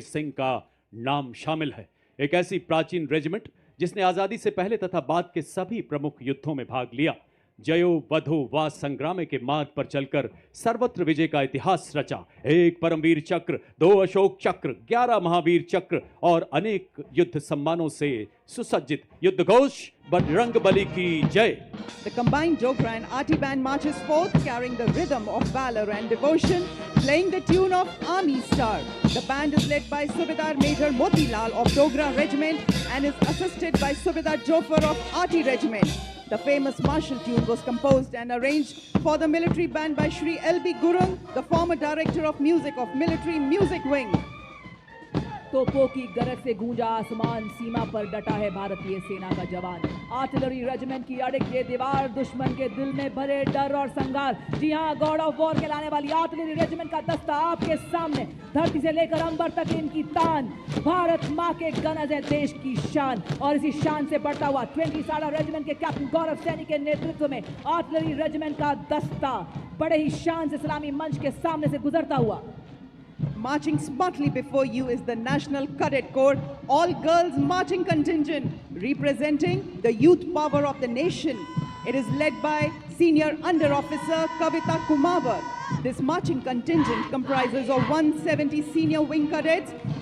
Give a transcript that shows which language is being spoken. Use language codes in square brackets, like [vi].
[hi] सिंह का नाम शामिल है। एक ऐसी प्राचीन रेजिमेंट जिसने आजादी से पहले तथा बाद के सभी प्रमुख युद्धों में भाग लिया, जयो वधो वा संग्राम के मार्ग पर चलकर सर्वत्र विजय का इतिहास रचा। 1 परमवीर चक्र, 2 अशोक चक्र, 11 महावीर चक्र और अनेक युद्ध सम्मानों से सुसज्जित युद्ध घोष बजरंग बली की जय। [en] The combined Dogra and Arti band marches forth, carrying the rhythm of valor and devotion, playing the tune of Army Star. The band is led by Subedar Major Motilal of Dogra Regiment and is assisted by Subedar Jofar of Arti Regiment. The famous martial tune was composed and arranged for the military band by Shri L.B. Gurung, the former director of music of Military Music Wing. [hi] तोपों की गरज से गूंजा आसमान, सीमा पर डटा है भारतीय सेना का जवान। आर्टिलरी रेजिमेंट की अड़िग ये दीवार, दुश्मन के दिल में भरे डर और संगार। जी हाँ, गॉड ऑफ वॉर कहलाने वाली आर्टिलरी रेजिमेंट का दस्ता आपके सामने, धरती से लेकर अंबर तक इनकी तान। भारत माँ के गनज है देश की शान, और इसी शान से बढ़ता हुआ 20 साला रेजिमेंट के कैप्टन गौरव सैनी के नेतृत्व में आर्टिलरी रेजिमेंट का दस्ता बड़े ही शान से सलामी मंच के सामने से गुजरता हुआ। [en] Marching smartly before you is the National Cadet Corps, all-girls marching contingent, representing the youth power of the nation. It is led by Senior Under Officer Kavita Kumawar. This marching contingent comprises of 170 senior wing cadets,